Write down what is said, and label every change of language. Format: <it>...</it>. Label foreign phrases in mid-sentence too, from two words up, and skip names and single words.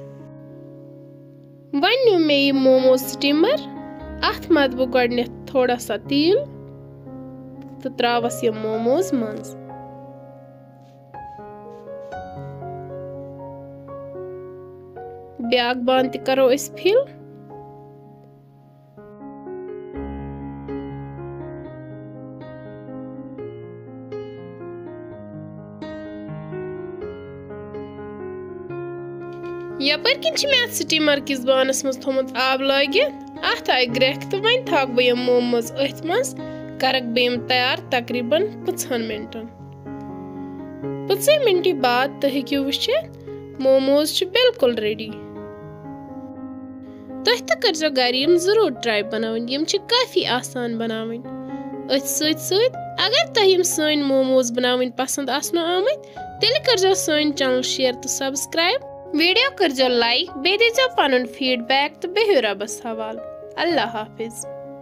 <ks>वन न्यू मे यह मोमोज स्टीमर अथ मद बह गडनेथ थोड़ा सा तील तो त्रावस यह मोमोज मज। ब्याक बान त करो अस फिल। यपर किन मे स्टीमर किस बानस मज थोमुत आब लगित अथ आय ग्रेख तो वन थक बह यम मोमोज अथ मज करक बह तैयार तकरीबन 5 मिनटन। 5 मिनट बाद तो हेकु वुचित मोमोज बिल्कुल रेडी। तुह तो कर गर यम जरूर ट्राई बनावन। यम काफी आसान बनावन। अथ सत अगर तुह यम सन मोमोज बनावन पसंद आसनो आमत तेल कर सन चैनल शेयर तो सब्सक्राइब वीडियो करजो लाइक, बेहियो पनुन फीडबैक तो बेहियो रबस हवाल। अल्लाह हाफिज।</ks>